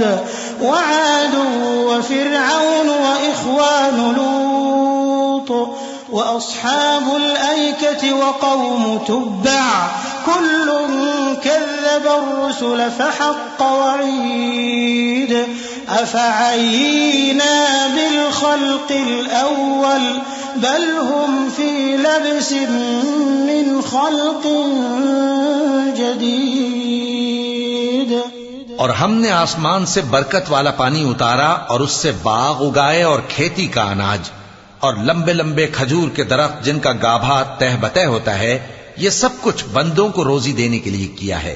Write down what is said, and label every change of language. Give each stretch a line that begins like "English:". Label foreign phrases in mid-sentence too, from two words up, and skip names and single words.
Arabic: وعاد وفرعون وإخوان لوط وأصحاب الأيكة وقوم تبع كل كذب الرسل فحق وعيد أفعيينا بالخلق الأول بل هم في لبس من خلق جديد.
Urdu: اور ہم نے آسمان سے برکت والا پانی اتارا اور اس سے باغ اگائے اور کھیتی کا اناج اور لمبے لمبے کھجور کے درخت جن کا گابھا تہ بتہ ہوتا ہے، یہ سب کچھ بندوں کو روزی دینے کے لیے کیا ہے.